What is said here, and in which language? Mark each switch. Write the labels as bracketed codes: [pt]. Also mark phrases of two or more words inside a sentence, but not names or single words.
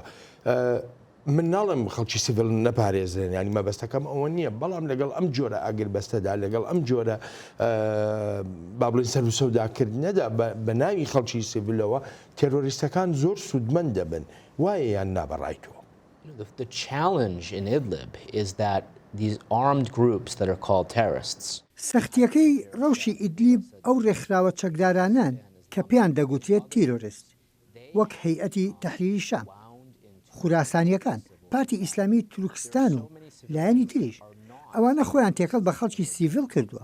[ckb] من ناڵم خەڵکی سیڤل نەپارێزن ینی مەبەستەکەم ئەوە نییە بەڵام لەگەڵ ئەم جۆرە ئاگربەستەدا لەگەڵ ئەم جۆرە با بڵین سەر و سەوداکردنەدا بە ناوی خەڵکی سیڤلەوە تێرۆریستەکان زۆر سوودمەند دەبن وایە یان نابەڕایتەوە. [en] The challenge in Idlib is that these armed groups that are called terrorists. [ckb] سەختیەکەی ڕەوشی ئیدلیب ئەو ڕێکخراوە چەکدارانان کە پێیان دەگوترێت تیرۆریست وەک هەیئەتی تەحریری شام خوراسانیەکان پارتی ئیسلامی تورکستان و لایەنی تریش ئەوانە خۆیان تێکەڵ بە خەڵکی سیڤیل کردووە.